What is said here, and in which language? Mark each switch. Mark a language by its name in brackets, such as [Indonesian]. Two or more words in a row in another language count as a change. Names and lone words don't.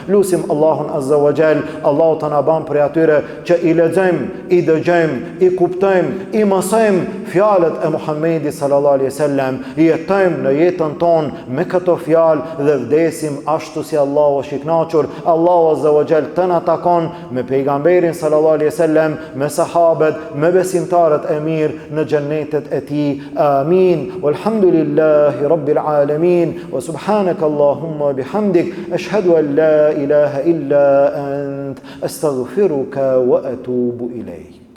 [Albanian] Lutim Allahun [Arabic] عز وجل, [Albanian] Allahu të na bën për atyre që i lexojmë, i dëgjojmë, i kuptojmë, i mësojmë fjalët e Muhamedit [Arabic] صلى الله عليه وسلم, [Albanian] i jetojmë në jetën tonë me këto fjalë dhe vdesim ashtu si Allahu është i kënaqur. Allahu [Arabic] عز وجل [Albanian] të na takon me pejgamberin [Arabic] صلى الله عليه وسلم, [Albanian] me sahabët, me besimtarët e mirë në xhennetet e tij. Amin. [Arabic] والحمد لله رب العالمين. وسبحانك اللهم بحمدك أشهد أن لا إله إلا أنت أستغفرك وأتوب إليك.